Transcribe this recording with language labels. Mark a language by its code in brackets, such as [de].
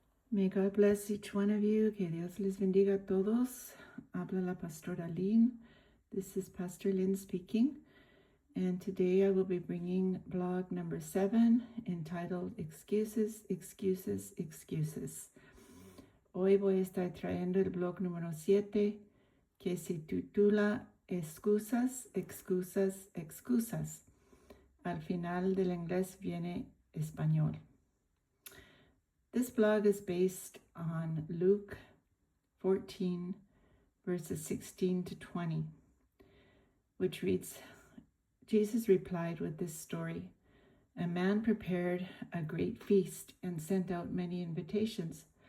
[en] May God bless each one of you. [es] Que Dios les bendiga a todos. Habla la pastora Lynn. [en] This is Pastor Lynn speaking. And today I will be bringing blog number 7 entitled Excuses, Excuses, Excuses. [es] Hoy voy a estar trayendo el blog número 7 que se titula Excusas, Excusas, Excusas. Al final del inglés viene español. [en] This blog is based on Luke 14, verses 16 to 20, which reads, Jesus replied with this story. A man prepared a great feast and sent out many invitations.